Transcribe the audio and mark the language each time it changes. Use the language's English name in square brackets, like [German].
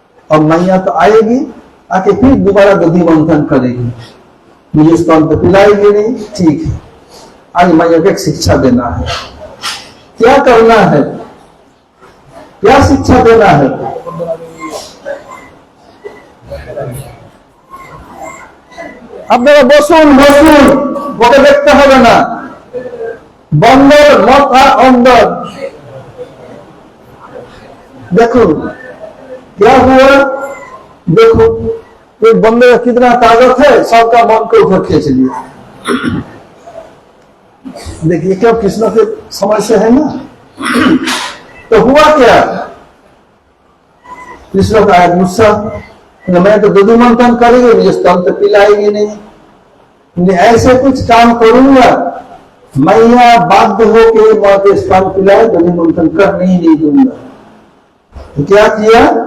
[Hindi] अब मैया तो आएगी, आके फिर दोबारा दधी मंथन करेगी, मुझे स्तन तो पिलाएगी नहीं, ठीक है। आज मैया को एक शिक्षा देना है, क्या करना है, क्या शिक्षा देना है। [Bangla] আপনারা বসুন ওকে দেখতে হবে না, [Hindi] बंदर मत अंदर। देखो क्या हुआ, देखो तो बंदर का कितना ताकत है, सबका मन को उधर खींच लिया। देखिए क्या कृष्ण के समय से है ना। तो हुआ क्या, कृष्ण का आया गुस्सा, मैं तो दधी मंथन करेगी, मुझे स्तन तो पिलाएगी नहीं, ऐसे कुछ काम करूंगा मैया बाध्य होके माँ के स्तन पिलाए, दधी मंथन करने ही नहीं दूंगा। तो क्या किया,